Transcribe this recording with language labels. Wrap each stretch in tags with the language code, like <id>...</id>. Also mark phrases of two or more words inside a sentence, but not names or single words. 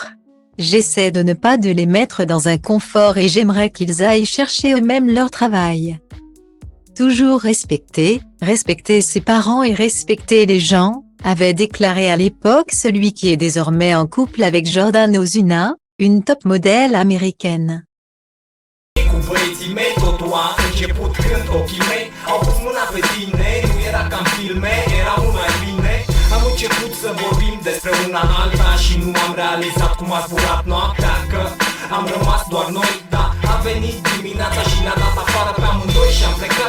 <fr>J'essaie de ne pas de les mettre dans un confort et j'aimerais qu'ils aillent chercher eux-mêmes leur travail. Toujours respecter ses parents et respecter les gens, avait déclaré à l'époque celui qui est désormais en couple avec Jordan Ozuna, une top modèle américaine.</fr> <ro>Cu băieții mei totul a început când ochii mei au pus mâna pe tine. Nu era ca în filme, era mult mai bine. Am început să vorbim despre una alta și nu am realizat cum a zburat noaptea, că am rămas doar noi. Da, a venit dimineața și ne-a dat afară pe amândoi și am plecat.</ro>